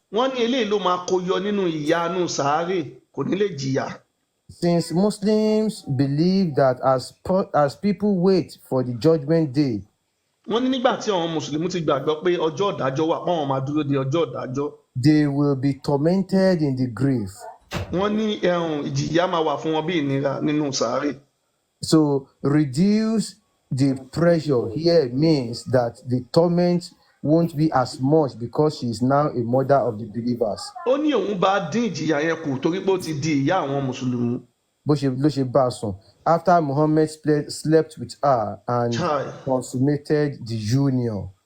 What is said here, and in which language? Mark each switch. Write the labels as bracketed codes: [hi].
[yo] Wọ́n ní eléyìí ló máa kó yọ nínú ìyanu sàárè kò ní lè jìyà. [en] Since Muslims believe that as people wait for the judgment day, [yo] wọ́n ní nígbà tí àwọn Mùsùlùmí ti gbàgbọ́ pé ọjọ́ ìdájọ́ wà pọ́n máa dúró de ọjọ́ ìdájọ́. [en] They will be tormented in the grave. [yo] Wọ́n ní ìjìyà máa wà fún wọn bí ìnira nínú sàárè. [en] So reduce the pressure here means that the torment won't be as much because she is now a mother of the believers. [yo] Ó ní òun bá dín ìjìyà yẹn kù torí pé ó ti di ìyá àwọn Mùsùlùmí. Bó ṣe bá a sùn [en] after Muhammad slept with her and consummated the union.